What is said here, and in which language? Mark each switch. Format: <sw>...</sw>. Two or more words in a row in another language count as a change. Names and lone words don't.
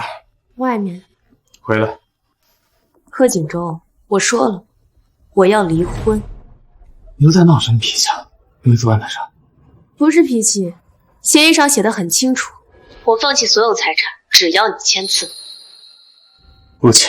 <zh>外面。回来。贺景州，我说了，我要離婚。你又在鬧什麼脾氣啊？又沒做案的事？不是脾氣，協議上寫得很清楚，我放棄所有財產，只要你簽字。不簽。</zh>